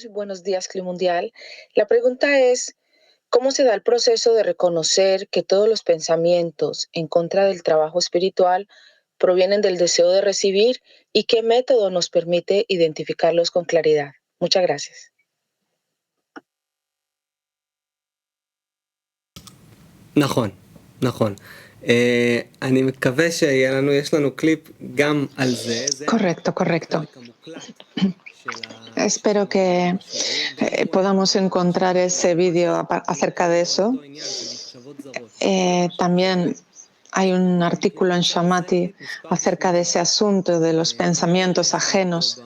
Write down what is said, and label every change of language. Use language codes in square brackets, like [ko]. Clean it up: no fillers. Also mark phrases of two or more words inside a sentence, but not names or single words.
[es] Buenos días, Club Mundial. La pregunta es, ¿cómo se da el proceso de reconocer que todos los pensamientos en contra del trabajo espiritual provienen del deseo de recibir y qué método nos permite identificarlos con claridad? Muchas gracias. [he] נכון. אני מקווה יש לנו קליפ גם על זה. [es] Correcto. Espero que podamos encontrar ese vídeo acerca de eso. También hay un artículo en Shamati acerca de ese asunto de los pensamientos ajenos.